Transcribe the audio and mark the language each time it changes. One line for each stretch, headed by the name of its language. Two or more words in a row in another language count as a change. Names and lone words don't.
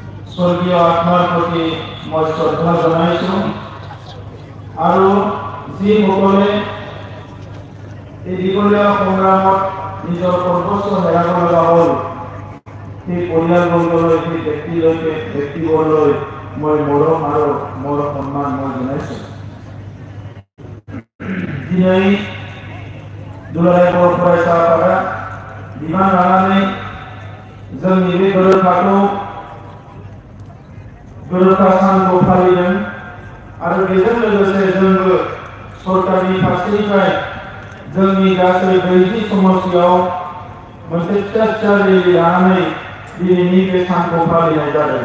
Assamese: স্বর্গীয় আত্মার প্রতি মই শ্রদ্ধা জানাইছো আৰু যিসকলে এই দীঘলীয়া সংগ্ৰামত নিজৰ সৰ্বস্ব হেৰাব লগা হ'ল সেই পৰিয়ালবৰ্গলৈ সেই ব্যক্তিবৰ্গলৈ মই মৰম আৰু মোৰ সন্মান মই জনাইছো।
Bodo: दिनै दुलाराय बर' फरायसा आफादा बिबान लानानै जोंनि बे गोरोबथाखौ गोरोबथा सानखौ फालिदों आरो बेजों लोगोसे जोंबो सरकारनि फारसेनिफ्राय जोंनि गासै 40 समस्तियाव मोनसे फिसा रेलि लानानै दिनैनि बे सानखौ फालिनाय जादों।